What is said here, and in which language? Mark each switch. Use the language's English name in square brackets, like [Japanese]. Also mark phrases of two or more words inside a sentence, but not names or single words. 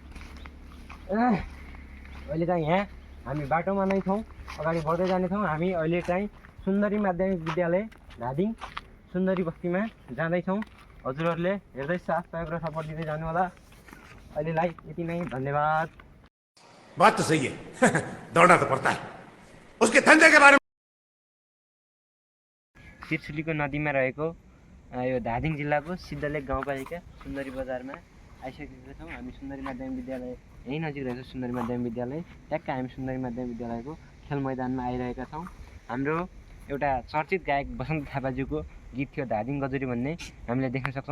[Nepali] अहिले चाहिँ यहाँ हामी बाटोमा नै छौँ, अगाडि बढ्दै जानेछौँ। हामी अहिले चाहिँ सुन्दरी माध्यमिक विद्यालय धादिङ सुन्दरी बस्तीमा जाँदैछौँ। हजुरहरूले हेर्दै साथ सहयोग र सपोर्ट दिँदै जानु होला। अहिलेलाई यति नै, धन्यवाद। [Hindi] बात तो सही है। दौड़ना तो पड़ता है उसके धंधे के बारे में। [Nepali] तिर्सुलीको नदीमा रहेको यो धादिङ जिल्लाको सिद्धलेक गाउँपालिका सुन्दरी बजारमा आइसकेका छौँ। हामी सुन्दरी माध्यमिक विद्यालय यहीँ नजिक रहेको सुन्दरी माध्यमिक विद्यालय। ट्याक्क हामी सुन्दरी माध्यमिक विद्यालयको खेल मैदानमा आइरहेका छौँ। हाम्रो एउटा चर्चित गायक बसन्त थापाज्यूको गीत थियो धादिङ गजरी भन्ने, हामीले देख्न सक्छौँ।